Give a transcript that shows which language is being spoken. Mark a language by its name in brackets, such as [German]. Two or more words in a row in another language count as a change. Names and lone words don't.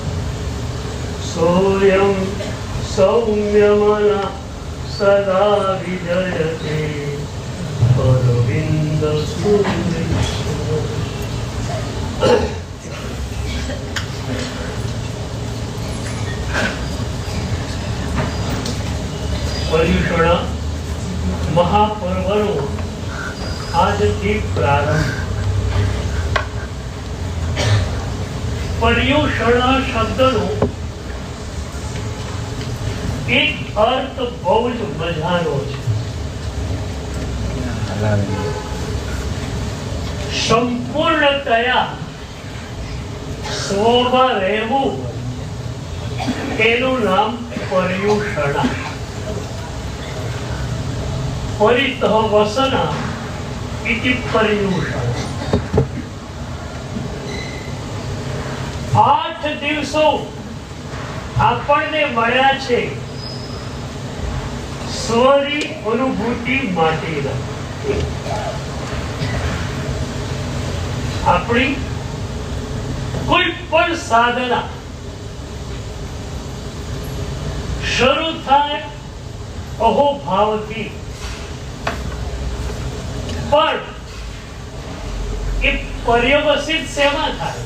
[Sanskrit] सोऽयं सौम्यमनः सदा विजयते अरविन्दसूरीश्वर। [Gujarati] पर्युषण महापर्वનો આજથી પ્રારંભ। पर्युषण શબ્દનો એક અર્થ બહુ જ મજાનો છે। સંપૂર્ણતયા સ્વમાં રહેવું એનું નામ पर्युषण। [Sanskrit] परितः वसन इति पर्युषण। [Gujarati] 8 દિવસો આપણને મળ્યા છે સ્વની અનુભૂતિ માટેના। આપણી કોઈ પણ સાધના શરૂ થાય અહોભાવથી, પણ એ પર્યવસિત શેમાં થાય?